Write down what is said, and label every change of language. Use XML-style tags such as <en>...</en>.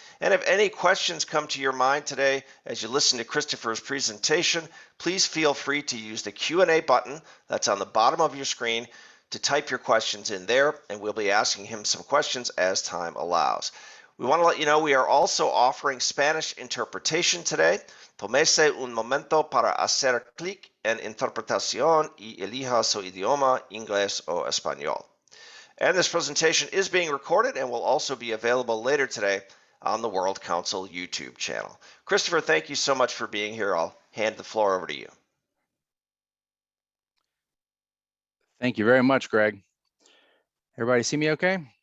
<en>And if any questions come to your mind today as you listen to Christopher's presentation, please feel free to use the Q&A button that's on the bottom of your screen to type your questions in there, and we'll be asking him some questions as time allows. We want to let you know we are also offering Spanish interpretation today.</en> <es>Tómese un momento para hacer clic en interpretación y elija su idioma, inglés o español.</es> <en>And this presentation is being recorded and will also be available later today on the World Council YouTube channel. Christopher, thank you so much for being here. I'll hand the floor over to you. Thank you very much, Greg. Everybody see me okay?</en>